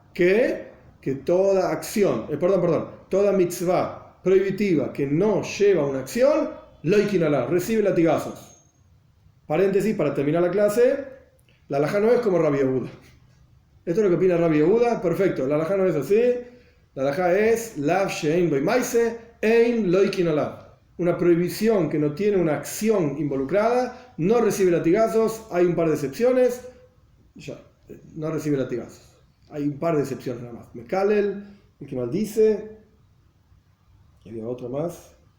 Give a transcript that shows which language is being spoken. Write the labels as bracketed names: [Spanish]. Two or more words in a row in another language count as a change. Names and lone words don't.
[Spanish] Que toda acción, toda mitzvah prohibitiva que no lleva una acción, [Hebrew] לוקין עליו, [Spanish] recibe latigazos. Paréntesis, para terminar la clase, la halajá no es como Rabbi Yehuda. Esto es lo que opina Rabbi Yehuda, perfecto, la halajá no es así, la halajá es [Hebrew] לאו שאין בו מעשה אין לוקין עליו. [Spanish] Una prohibición que no tiene una acción involucrada, no recibe latigazos, hay un par de excepciones, ya, no recibe latigazos. Hay un par de excepciones nada más. Mekalel, el que maldice, y había otro más.